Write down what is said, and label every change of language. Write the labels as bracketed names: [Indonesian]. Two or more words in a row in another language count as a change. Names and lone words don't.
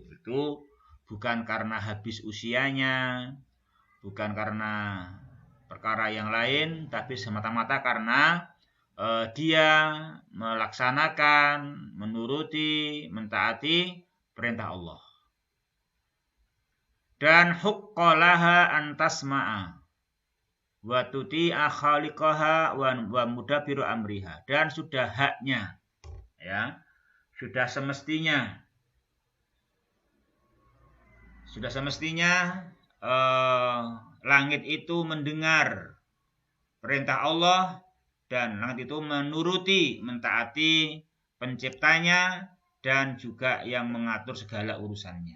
[Indonesian] Itu bukan karena habis usianya, bukan karena perkara yang lain, tapi semata-mata karena dia melaksanakan, menuruti, mentaati perintah Allah. [Arabic] Dan وحق لها أن تسمع وتطيع خالقها ومدبر أمرها. [Indonesian] Dan sudah haknya, ya, sudah semestinya langit itu mendengar perintah Allah dan langit itu menuruti, mentaati penciptanya dan juga yang mengatur segala urusannya.